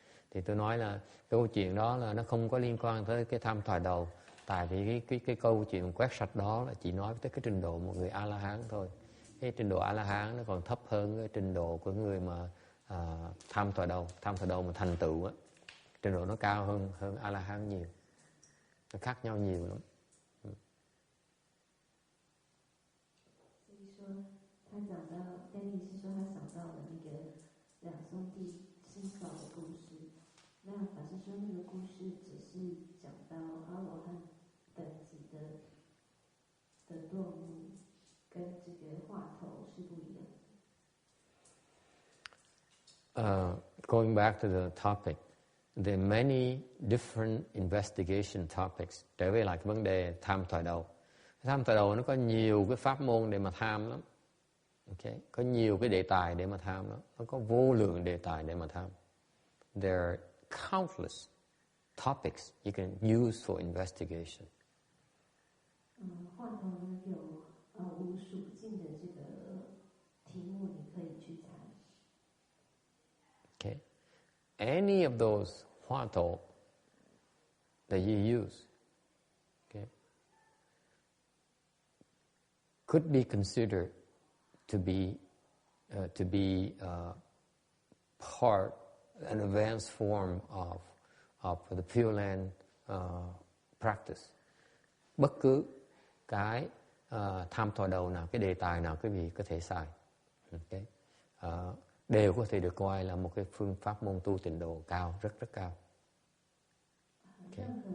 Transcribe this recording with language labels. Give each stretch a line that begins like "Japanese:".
Vietnamese: Thì tôi nói là cái câu chuyện đó là nó không có liên quan tới cái tham thoại đầu, tại vì cái câu chuyện quét sạch đó là chỉ nói tới cái trình độ một người A-la-hán thôi. Cái trình độ A-la-hán nó còn thấp hơn cái trình độ của người mà tham thoại đầu mà thành tựu á, trình độ nó cao hơn A-la-hán nhiều, nó khác nhau nhiều lắm. 他讲到 Danny 是说他想到了那个两兄弟心扫的故事，那法师说那个故事只是讲到阿罗汉等级的落幕，跟这个话头是不一样的。
English: Going back to the topic, there are many different investigation topics.
Vietnamese: Trở về lại cái vấn đề tham thoại đầu. Tham thoại đầu nó có nhiều cái pháp môn để mà tham lắm. Okay. Có nhiều cái đề tài để mà tham đó. Nó có vô lượng đề tài để mà tham.
English: There are countless topics you can use for investigation.
Chinese: 话头呢有无数尽的这个题目你可以去参。
English: Okay. Any of those hoa tổ that you use, okay, could be considered to be part, an advanced form of the Pureland practice.
Vietnamese: Bất cứ cái tham thoại đầu nào, cái đề tài nào quý vị có thể xài, okay, đều có thể được coi là một cái phương pháp môn tu tịnh độ cao, rất rất cao. Okay.